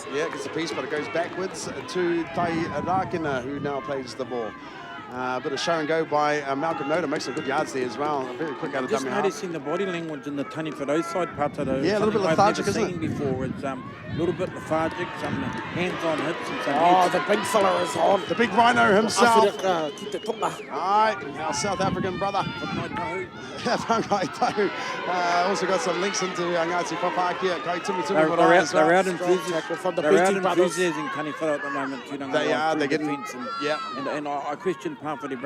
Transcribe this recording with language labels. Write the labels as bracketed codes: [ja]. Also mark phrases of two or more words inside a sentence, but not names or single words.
[en] Yeah, gets a piece, but it goes backwards to Tai Rakina, who now plays the ball. A bit of show and go by Malcolm Noda, makes some good yards there as well. Very quick out of Just dummy half. noticing the body language in the Taniwharau side, Pātaro. Yeah, a little bit lethargic, I've never isn't seen before. It's a little bit lethargic, some hands-on hits and some Oh, heads. the big fella is on. The big rhino himself. [mi] Ki te tonga. [en] Aye, our South African brother. Also got some links into Ngāti Whapākia, Kai Timothy Marae as well. They're out Tackle from the They're out Beatty brothers. enthusiasing Taniwharau at the moment. They are, they're getting, defense and, yeah. And I question Parfait Brown.